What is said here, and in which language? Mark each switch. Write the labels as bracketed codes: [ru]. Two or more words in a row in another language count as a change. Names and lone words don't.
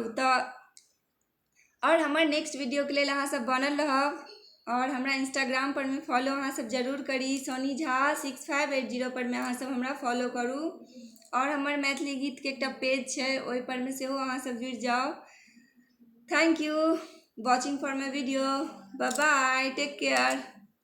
[mai] तो और हमर [en] next video [mai] के लिए अहाँ सब बनल रहब। और हमरा इंस्टाग्राम पर में फॉलो अहाँ सब जरूर करी, सोनी झा 6580 पर में अहाँ सब हमरा फॉलो करू। और हमर मैथिली गीत के एकटा पेज है, ओहि पर में सेहो अहाँ सब जुड़ जाओ। [en] Thank you watching for my video. Bye bye, take care.